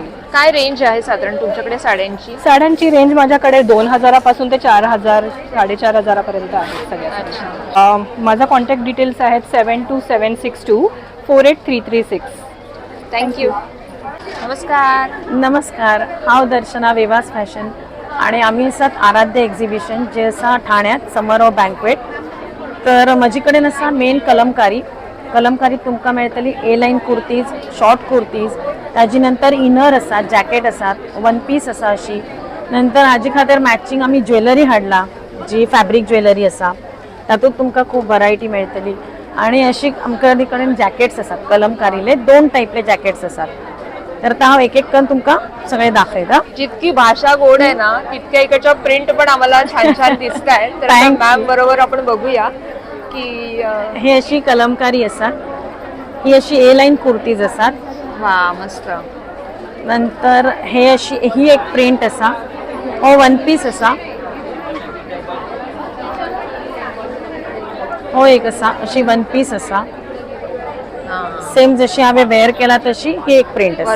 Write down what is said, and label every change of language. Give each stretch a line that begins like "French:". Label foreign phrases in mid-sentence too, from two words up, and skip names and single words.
Marathi: काय रेंज आहे साधारण तुमच्याकडे साड्यांची? साड्यांची रेंज माझ्याकडे 2,000 पासून ते 4,000, 4,500 पर्यंत आहे सगळ्या. माझा
English: contact details
Marathi: आहेत 722762483336. थँक्यू. नमस्कार. नमस्कार,
Konkani: हांव दर्शना वेवास फॅशन आणि आम्ही आसात आराध्य एक्झिबिशन जे आसा ठाण्यात समारोह बँक्वेट. तर म्हजे कडेन आसा मेन कलमकारी तुमकां मेळटली
English: A line kurtis, short kurtis,
Konkani: ताजी नंतर इनर आसात, जॅकेट आसात,
English: one piece
Konkani: आसा अशी. नंतर हाजे खातीर मॅचिंग आमी ज्वेलरी हाडला जी
English: fabric jewellery
Konkani: आसा, तातूंत तुमकां खूब वरायटी मेळटली. आणि अशी आमच्या कडेन जॅकेट्स आसात कलमकारीले, 2 टायपले जॅकेट्स आसात. तर हांव एक करून तुमकां सगळे दाखयता.
Marathi: जितकी भाषा गोड आहे ना तितक्या इकडच्या प्रिंट पण आम्हाला छान छान दिसत आहेत. तर मॅम बरोबर आपण बघूया की
Konkani: हे अशी कलमकारी आसा. ही अशी
English: A line kurtis
Konkani: आसात.
Marathi: वा, मस्त.
Konkani: नंतर हे अशी ही एक प्रिंट असा हो
English: one piece
Konkani: असा हो एक असा अशी
English: one piece
Konkani: असा सेम जशी आम्ही वेअर केला तशी ही एक प्रिंट असा.